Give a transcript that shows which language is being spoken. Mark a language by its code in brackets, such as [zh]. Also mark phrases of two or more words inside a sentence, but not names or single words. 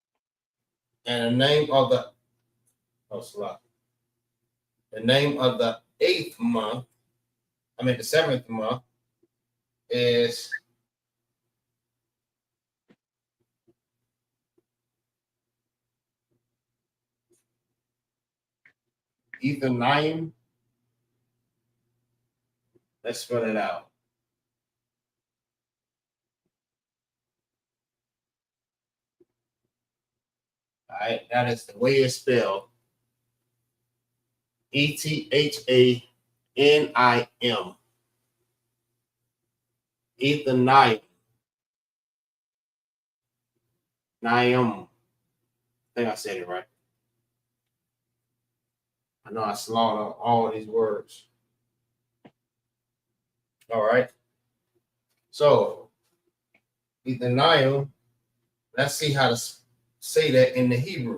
[en] And the name of the 8th month, the 7th month is Ethanium. Let's spell it out. All right, that is the way it's spelled. Ethanim. Ethanium. Niam. I think I said it right. I know I slaughtered all of these words. All right. So, Ethanium, let's see how to say that in the Hebrew.